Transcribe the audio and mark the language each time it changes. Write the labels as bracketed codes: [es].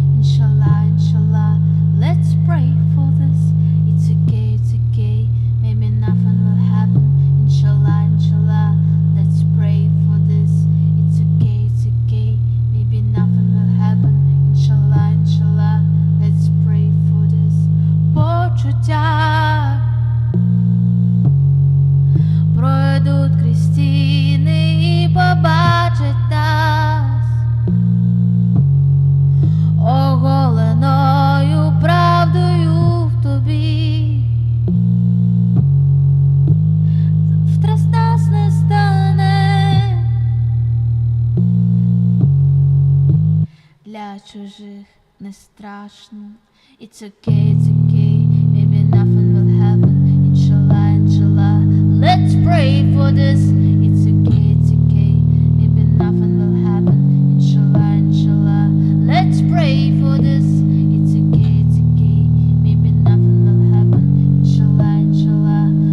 [en] Inshallah, inshallah, let's pray for this. It's okay, maybe nothing will happen. Inshallah, inshallah, let's pray for this. It's okay, maybe nothing will happen. Inshallah, inshallah, let's pray for this. [uk] Почуття пройдуть крізь стіни і побачать нас оголеною правдою в тобі. Завтра нас не стане, для чужих не страшно. [en] It's okay, maybe nothing will happen. Inshallah, inshallah, let's pray for this. It's okay, maybe nothing will happen. Inshallah, inshallah, let's pray for this. It's okay, maybe nothing will happen. Inshallah, inshallah,